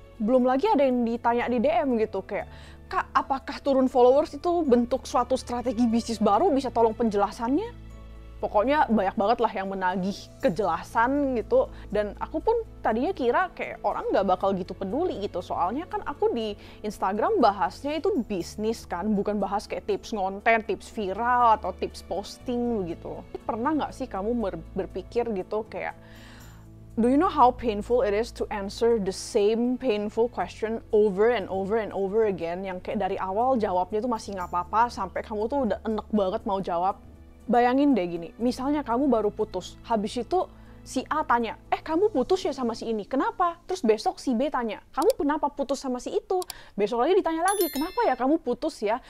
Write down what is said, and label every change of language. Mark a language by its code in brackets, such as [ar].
[id] Belum lagi ada yang ditanya di DM gitu, kayak, Kak, apakah turun followers itu bentuk suatu strategi bisnis baru? Bisa tolong penjelasannya? Pokoknya banyak banget lah yang menagih kejelasan gitu. Dan aku pun tadinya kira kayak orang nggak bakal gitu peduli gitu. Soalnya kan aku di Instagram bahasnya itu bisnis kan. Bukan bahas kayak tips ngonten, tips viral, atau tips posting gitu. Pernah nggak sih kamu berpikir gitu kayak, [en] do you know how painful it is to answer the same painful question over and over and over again? [id] Yang kayak dari awal jawabnya tuh masih nggak apa-apa, sampai kamu tuh udah enek banget mau jawab. Bayangin deh gini, misalnya kamu baru putus, habis itu si A tanya, kamu putus ya sama si ini, kenapa? Terus besok si B tanya, kamu kenapa putus sama si itu? Besok lagi ditanya lagi, kenapa ya kamu putus ya?